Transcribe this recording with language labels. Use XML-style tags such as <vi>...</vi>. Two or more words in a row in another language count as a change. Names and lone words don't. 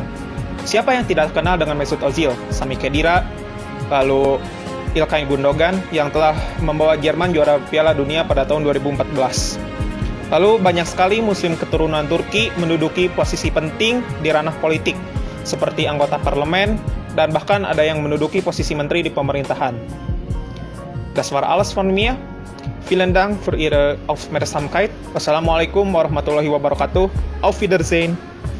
<id>Siapa yang tidak kenal dengan Mesut Ozil, Sami Khedira, lalu İlkay Gundogan yang telah membawa Jerman juara Piala Dunia pada tahun 2014. Lalu banyak sekali Muslim keturunan Turki menduduki posisi penting di ranah politik, seperti anggota parlemen, dan bahkan ada yang menduduki posisi menteri di pemerintahan.</id> <de>Das war alles von mir. Vielen Dank für Ihre Aufmerksamkeit.</de> <ar>والسلام عليكم ورحمة الله وبركاته.</ar> <de>Auf Wiedersehen.</de>